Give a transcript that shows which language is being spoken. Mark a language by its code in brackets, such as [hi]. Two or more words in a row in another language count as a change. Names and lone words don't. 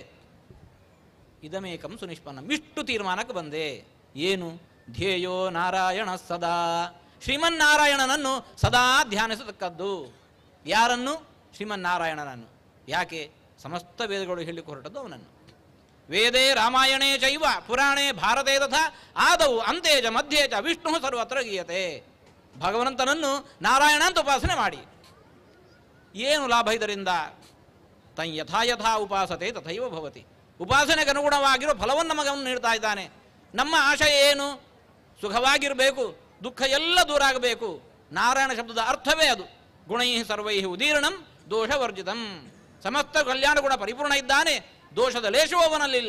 [sa] ಇದಮೇಕಂ ಸುನಿಷ್ಪನ್ನಂ, [kn] ಇಷ್ಟು ತೀರ್ಮಾನಕ್ಕೆ ಬಂದೆ. ಏನು? [sa] ಧ್ಯೇಯೋ ನಾರಾಯಣ ಸದಾ, [kn] ಶ್ರೀಮನ್ನಾರಾಯಣನನ್ನು ಸದಾ ಧ್ಯಾನಿಸತಕ್ಕದ್ದು. ಯಾರನ್ನು? ಶ್ರೀಮನ್ನಾರಾಯಣನನ್ನು. ಯಾಕೆ? ಸಮಸ್ತ ವೇದಗಳು ಹೇಳಲಿಕ್ಕೆ ಹೊರಟದ್ದು ಅವನನ್ನು. [sa] ವೇದೇ ರಾಮಾಯಣೇ ಚೈವ ಪುರಾಣೇ ಭಾರತೇ ತಥಾ ಆದೌ ಅಂತೇಜ ಮಧ್ಯೆ ಚ ವಿಷ್ಣು ಸರ್ವತ್ರ ಗೀಯತೆ. [kn] ಭಗವಂತನನ್ನು ನಾರಾಯಣ ಅಂತ ಉಪಾಸನೆ ಮಾಡಿ. ಏನು ಲಾಭ ಇದರಿಂದ? [sa] ತಂ ಯಥಾ ಯಥಾ ಉಪಾಸತೆ ತಥೈವ ಭವತಿ. [kn] ಉಪಾಸನೆಗೆ ಅನುಗುಣವಾಗಿರೋ ಫಲವನ್ನು ನಮಗನ್ನು ನೀಡ್ತಾ ಇದ್ದಾನೆ. ನಮ್ಮ ಆಶಯ ಏನು? ಸುಖವಾಗಿರಬೇಕು, ದುಃಖ ಎಲ್ಲ ದೂರ ಆಗಬೇಕು. ನಾರಾಯಣ ಶಬ್ದದ ಅರ್ಥವೇ ಅದು. [sa] ಗುಣೈ ಸರ್ವೈ ಉದೀರ್ಣಂ ದೋಷವರ್ಜಿತಂ. [kn] ಸಮಸ್ತ ಕಲ್ಯಾಣ ಗುಣ ಪರಿಪೂರ್ಣ ಇದ್ದಾನೆ, ದೋಷದ ಲೇಷವೂ ಅವನಲ್ಲಿಲ್ಲ.